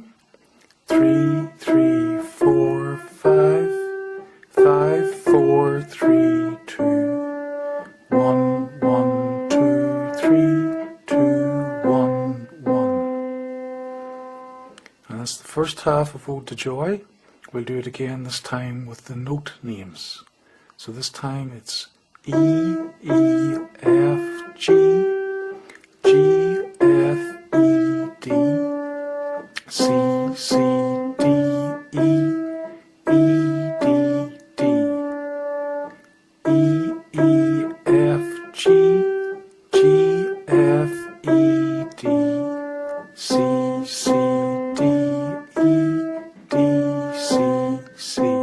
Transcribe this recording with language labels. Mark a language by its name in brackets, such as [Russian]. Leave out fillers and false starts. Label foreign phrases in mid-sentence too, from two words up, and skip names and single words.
[English] 3, 3, 4, 5, 5, 4, 3, 2, 1, 1, 2, 3, 2, 1, 1. And that's the first half of Ode to Joy. We'll do it again this time with the note names. So this time it's E, E, F, G, G, F, E, D, C, C, D, E, E, D, D, E, E, F, G, G, F, E, D, C, C, D, E, D, C, C.